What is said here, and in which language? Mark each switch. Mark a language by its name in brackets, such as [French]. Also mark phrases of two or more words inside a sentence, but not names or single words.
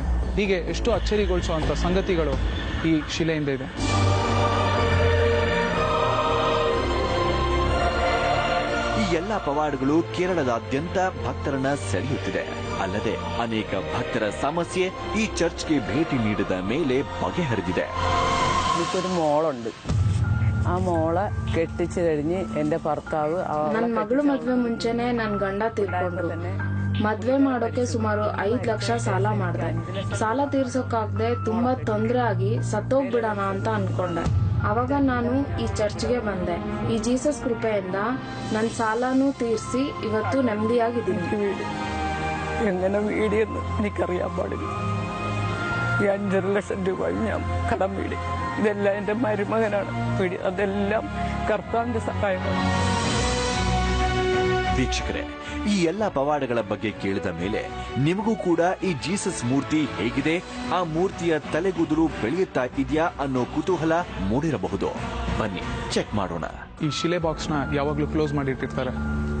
[Kannada] ಹೀಗೆ ಎಷ್ಟು ಅಚ್ಚರಿಗೊಳಿಸುವಂತ ಸಂಗತಿಗಳು ಈ ಶಿಲೆಯಿಂದ ಇದೆ. ಈ ಎಲ್ಲ ಪವಾಡಗಳು ಕೇರಳದಾದ್ಯಂತ ಭಕ್ತರನ್ನ ಸೆಳೆಯುತ್ತಿದೆ. ಅಲ್ಲದೆ ಅನೇಕ ಭಕ್ತರ ಸಮಸ್ಯೆ ಈ ಚರ್ಚ್ಗೆ ಭೇಟಿ ನೀಡಿದ ಮೇಲೆ ಬಗೆಹರಿದಿದೆ. [Malayalam] എനിക്കൊരു മോളുണ്ട്. ആ മോളെ കെട്ടിച്ചു കഴിഞ്ഞ് എന്റെ ഭർത്താവ് [Kannada] ನನ್ನ ಮಗಳು ಮದ್ವೆ ಮುಂಚೆನೆ ನನ್ನ ಗಂಡ ತೀರ್ಕೊಂಡ್ರು. ಮದ್ವೆ ಮಾಡೋಕೆ ಸುಮಾರು 5 ಲಕ್ಷ ಸಾಲ ಮಾಡ್ದೆ. ಸಾಲ ತೀರ್ಸೋಕಾಗದೆ ತುಂಬಾ ತೊಂದರೆ ಆಗಿ ಸತ್ತೋಗ್ಬಿಡೋಣ ಅಂತ ಅನ್ಕೊಂಡೆ. ಅವಾಗ ನಾನು ಈ ಚರ್ಚ್ಗೆ ಬಂದೆ. ಈ ಜೀಸಸ್ ಕೃಪೆಯಿಂದ ನನ್ನ ಸಾಲನೂ ತೀರಿಸಿ ಇವತ್ತು ನೆಮ್ಮದಿಯಾಗಿದ್ದೀನಿ. [Malayalam] എങ്ങനെ വീടിയെന്ന് എനിക്കറിയാൻ പാടില്ല. ഈ 5.5 ലക്ഷം രൂപ ഞാൻ കടം വീടി. ഇതെല്ലാം എന്റെ മരുമകനാണ് വീടി. അതെല്ലാം കർത്താവിന്റെ സഹായമാണ്. [Kannada] ವೀಕ್ಷಕರೇ, ಈ ಎಲ್ಲ ಪವಾಡಗಳ ಬಗ್ಗೆ ಕೇಳಿದ ಮೇಲೆ ನಿಮಗೂ ಕೂಡ ಈ ಜೀಸಸ್ ಮೂರ್ತಿ ಹೇಗಿದೆ, ಆ ಮೂರ್ತಿಯ ತಲೆಗೂದಲು ಬೆಳೆಯುತ್ತಾ ಇದೆಯಾ ಅನ್ನೋ ಕುತೂಹಲ ಮೂಡಿರಬಹುದು. ಬನ್ನಿ ಚೆಕ್ ಮಾಡೋಣ. ಈ ಶಿಲೆ ಬಾಕ್ಸ್ ನ ಯಾವಾಗ್ಲೂ ಕ್ಲೋಸ್ ಮಾಡಿಟ್ಟಿರ್ತಾರೆ.